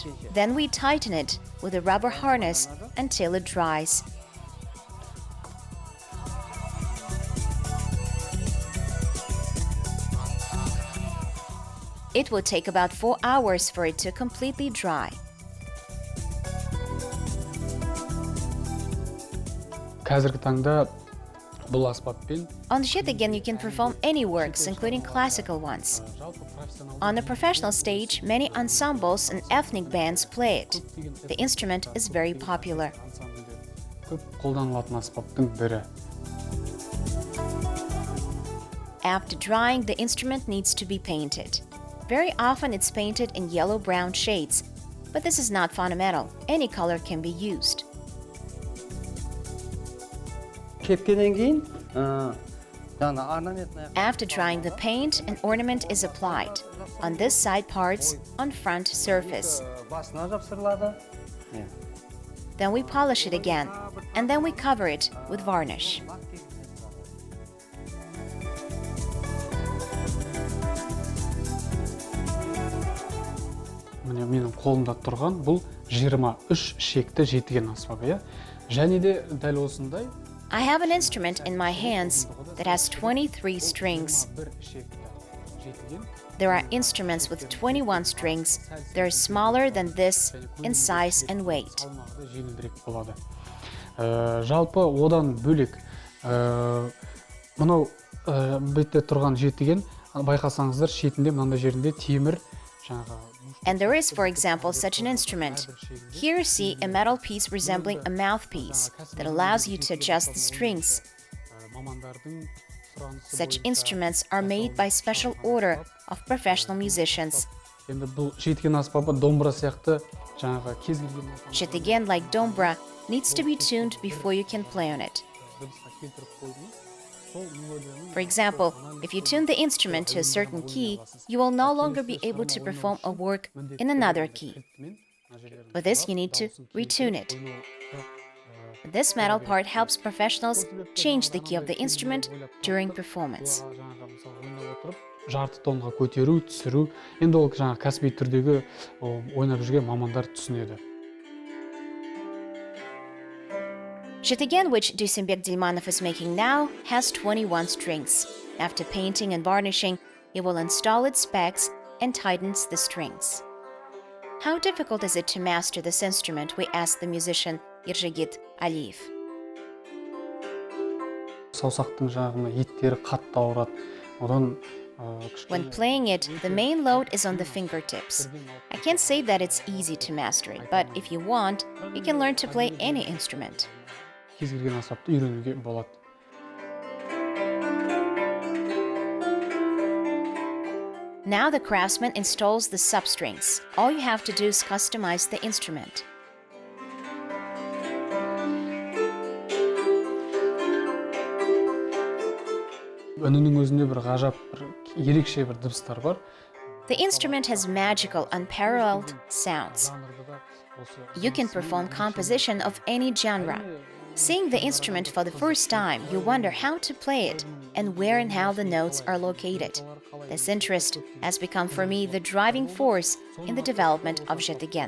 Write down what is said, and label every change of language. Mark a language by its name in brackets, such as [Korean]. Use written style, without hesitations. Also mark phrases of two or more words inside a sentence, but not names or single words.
[English] Then we tighten it with a rubber harness until it dries. It will take about 4 hours for it to completely dry. [Kazakh] Қазіргі таңда бұл аспаппен [English] On Zhetygen, you can perform any works, including classical ones. [Kazakh] жалпы профессионал [English] On the professional stage, many ensembles and ethnic bands play it. The instrument is very popular. [Kazakh] ансамбльде көп қолданылатын аспаптың бірі. [English] After drying, the instrument needs to be painted. Very often it's painted in yellow-brown shades, but this is not fundamental. Any color can be used. [Kazakh] Кепкеннен кейін жаңа орнаментная [English] After drying the paint, an ornament is applied on this side parts on front surface. [Kazakh] басына жапсырылады. [English] Then we polish it again, and then we cover it with varnish. [Kazakh] Міне менің қолымда тұрған бұл 23 шекті жетіген аспабы, иә. Және де дәл осындай [English] I have an instrument in my hands that has 23 strings. [Kazakh] бір шекті жетіген [English] There are instruments with 21 strings. They're smaller than this in size and weight. [Kazakh] салмағы да жеңілдірек болады. Жалпы одан бөлек мынау бетте тұрған жетіген байқасаңыздар шетінде мынандай жерінде темір жаңағы [English] And there is, for example, such an instrument. Here see a metal piece resembling a mouthpiece that allows you to adjust the strings. [Kazakh] мамандардың сұранысы Such бойынша [English] instruments are made by special order of professional musicians. [Kazakh] енді бұл жетіген аспабы домбыра сияқты жаңағы кез келген [English] Zhetygen, like dombra, needs to be tuned before you can play on it. [Kazakh] дыбысқа келтіріп қойдыңыз. Сол мелодияның [English] For example, if you tune the instrument to a certain key, you will no longer be able to perform a work in another key. For this, you need to retune it. This metal part helps professionals change the key of the instrument during performance. [Kazakh] жаңағы мысалы ойнап отырып жарты тонға көтеру, түсіру. Енді ол жаңағы кәсіби түрдегі ойнап жүрген мамандар түсінеді. [English] Zhetygen, which Dusenbek Dilmanov is making now, has 21 strings. After painting and varnishing, he will install its specs and tightens the strings. How difficult is it to master this instrument, we asked the musician Yerzhigit Aliyev. [Kazakh] Саусақтың жағына еттері қатты ауырады. Одан [English] When playing it, the main load is on the fingertips. I can't say that it's easy to master it, but if you want, you can learn to play any instrument. [Kazakh] кез келген аспапты үйренуге болады. [English] Now the craftsman installs the substrings. All you have to do is customize the instrument. [Kazakh] Үнінің өзінде бір ғажап, бір ерекше бір дыбыстар бар. [English] The instrument has magical, unparalleled sounds. You can perform composition of any genre. Seeing the instrument for the first time, you wonder how to play it and where and how the notes are located. This interest has become for me the driving force in the development of Zhetygen.